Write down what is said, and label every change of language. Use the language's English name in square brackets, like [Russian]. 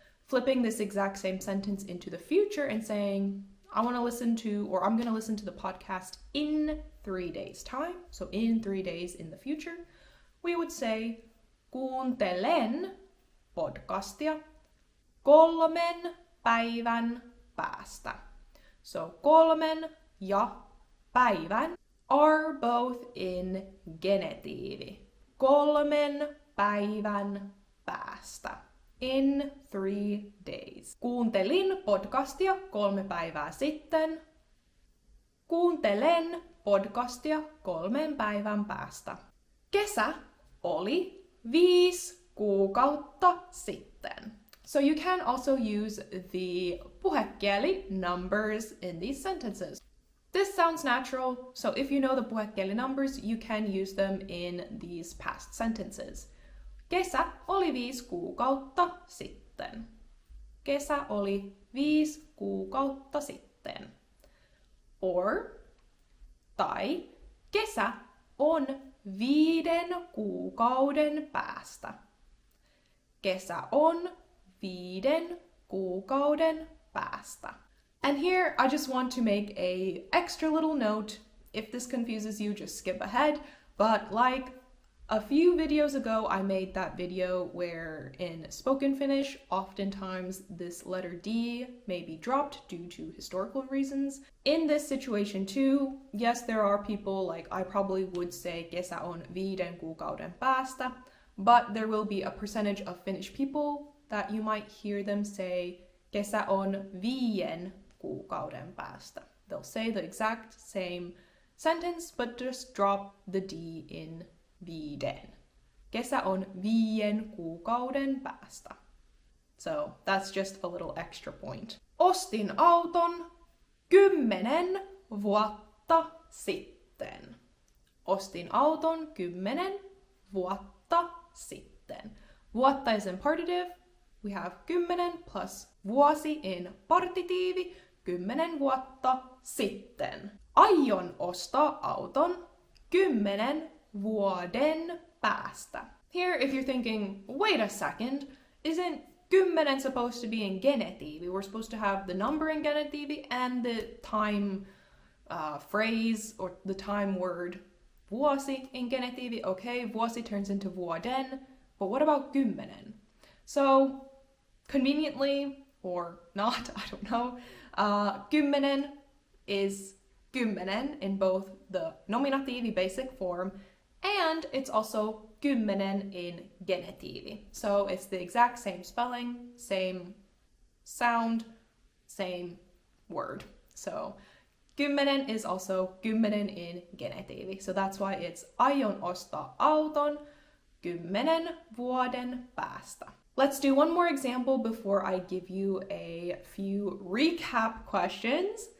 [English] Flipping this exact same sentence into the future and saying, I want to listen to, or I'm going to listen to the podcast in 3 days' time. So in 3 days in the future, we would say, [Finnish] kuuntelen podcastia 3 päivän päästä. [English] So 3 ja päivän are both in genetiivi. [Finnish] 3 päivän päästä. [English] In 3 days. [Finnish] Kuuntelin podcastia 3 päivää sitten. Kuuntelen podcastia 3 päivän päästä. Kesä oli 5 kuukautta sitten. [English] So you can also use the puhekieli numbers in these sentences. This sounds natural, so if you know the puhekieli numbers, you can use them in these past sentences. [Finnish] Kesä oli 5 kuukautta sitten. Kesä oli 5 kuukautta sitten. Or, tai, kesä on 5 kuukauden päästä. Kesä on 5 kuukauden päästä. [English] And here I just want to make a extra little note. If this confuses you, just skip ahead. But like a few videos ago, I made that video where in spoken Finnish, oftentimes this letter D may be dropped due to historical reasons. In this situation too, yes, there are people, like I probably would say [Finnish] kesä on 5 kuukauden päästä, [English] but there will be a percentage of Finnish people that you might hear them say kesä on 5 kuukauden päästä. They'll say the exact same sentence, but just drop the D in 5. Kesä on 5 kuukauden päästä. So that's just a little extra point. [Finnish] Ostin auton 10 vuotta sitten. Ostin auton 10 vuotta sitten. [English] Vuotta is in partitive. We have 10 plus vuosi in partitiivi. [Finnish] 10 vuotta sitten. Aion ostaa auton 10 vuoden päästä. [English] Here, if you're thinking, wait a second, isn't 10 supposed to be in genetiivi? We're supposed to have the number in genetiivi and the time phrase or the time word vuosi in genetiivi. Okay, vuosi turns into vuoden, but what about 10? So, conveniently, or not, I don't know, 10 is 10 in both the nominatiivi basic form and it's also 10 in genetiivi. So it's the exact same spelling, same sound, same word. So 10 is also 10 in genetiivi. So that's why it's [Finnish] aion ostaa auton 10 vuoden päästä. [English] Let's do one more example before I give you a few recap questions.